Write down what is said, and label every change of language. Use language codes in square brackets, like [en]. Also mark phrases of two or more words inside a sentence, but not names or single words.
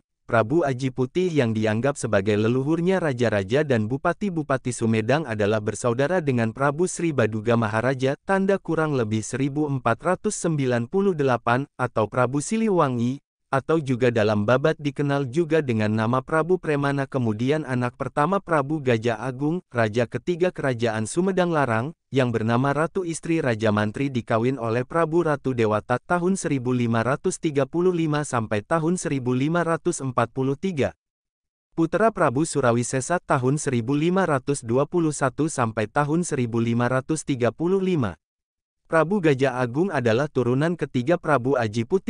[id] Prabu Aji Putih yang dianggap sebagai leluhurnya raja-raja dan bupati-bupati Sumedang adalah bersaudara dengan Prabu Sri Baduga Maharaja, tanda kurang lebih 1498, atau Prabu Siliwangi, atau juga dalam babat dikenal juga dengan nama Prabu Premana. Kemudian anak pertama Prabu Gajah Agung, raja ketiga Kerajaan Sumedang Larang, yang bernama Ratu Istri Raja Mantri dikawin oleh Prabu Ratu Dewata tahun 1535 sampai tahun 1543. Putra Prabu Surawisesa tahun 1521 sampai tahun 1535. Prabu Gajah Agung adalah turunan ketiga Prabu Aji Putih.